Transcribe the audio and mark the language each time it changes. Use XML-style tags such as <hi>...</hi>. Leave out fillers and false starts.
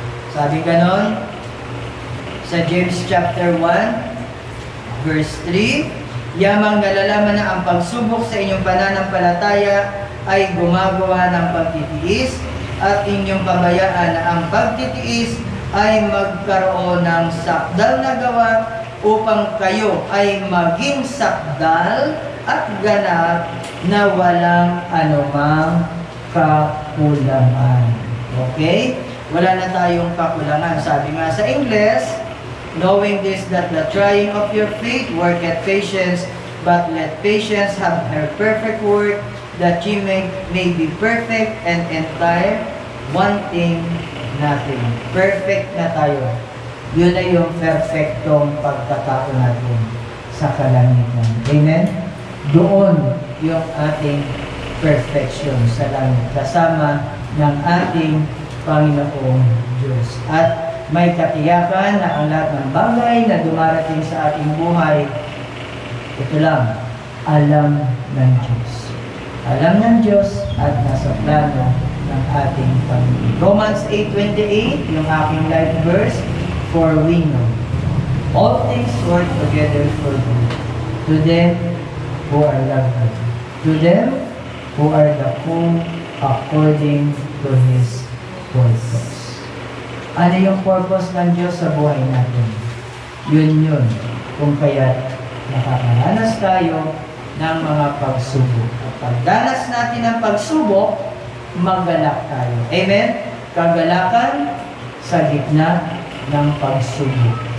<tl>Sabi ganon, sa James chapter 1, verse 3, yamang nalalaman na ang pagsubok sa inyong pananampalataya ay gumagawa ng pagtitiis at inyong pabayaan na ang pagtitiis ay magkaroon ng sakdal na gawa upang kayo ay maging sakdal at ganap na walang anumang kakulangan. Okay? Wala na tayong kakulangan. Sabi nga sa Ingles,</tl> <en>knowing this, that the trying of your faith worketh patience, but let patience have her perfect work, that ye may be perfect and entire, wanting nothing.</en> <tl>Perfect na tayo. Yun na yung perfectong pagkatao natin sa kalangitan. Amen? Doon yung ating perfection sa langit, kasama ng ating Panginoong Diyos. At may katiyakan na ang lahat ng bagay na dumarating sa ating buhay, ito lang, alam ng Diyos. Alam ng Diyos at nasa plano ng ating Panginoon.</tl> <en>Romans 8:28,</en> <tl>yung aking</tl> <en>life verse, for we know all things work together for good to them who are loved, to them who are the called according to His purpose.</en> <tl>Ano yung purpose ng Diyos sa buhay natin? Yun. Kung kaya nakakaranas tayo ng mga pagsubok. At pagdanas natin ng pagsubok, maggalak tayo. Amen? Kagalakan sa gitna ng pagsubok.</tl>